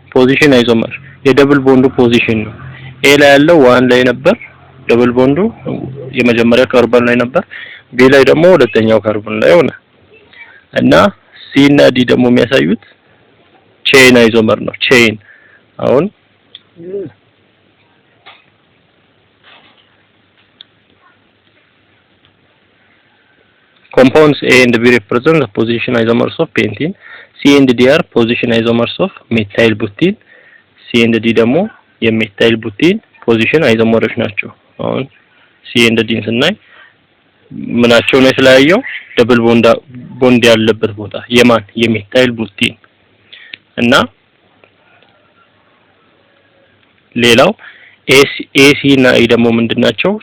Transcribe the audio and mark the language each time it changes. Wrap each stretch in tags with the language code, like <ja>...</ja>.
<am>ፖዚሽን አይዞመር የደብል ቦንዱ ፖዚሽን ነው። A ላይ ያለው 1 ላይ ነበር ደብል ቦንዱ የመጀመሪያው ካርበን ላይ ነበር፣ B ላይ ደግሞ ሁለተኛው ካርበን ላይ ሆነ። እና C እና D ደግሞ የሚያሳዩት ቼን አይዞመር ነው። ቼን አሁን</am> <en>compounds A and B represent the position isomers of pentene. C and D are position isomers of methyl butene.</en> <am>C and D ደግሞ የሜታይል ቡቲን ፖዚሽን አይዞመሮች ናቸው። አሁን C and D ስናይ ምናቸው ነው የተለያየው? ደብል ቦንድ ያለበት ቦታ የማን የሜታይል ቡቲን እና ሌላው AC እና E ደግሞ ምንድናቸው?</am>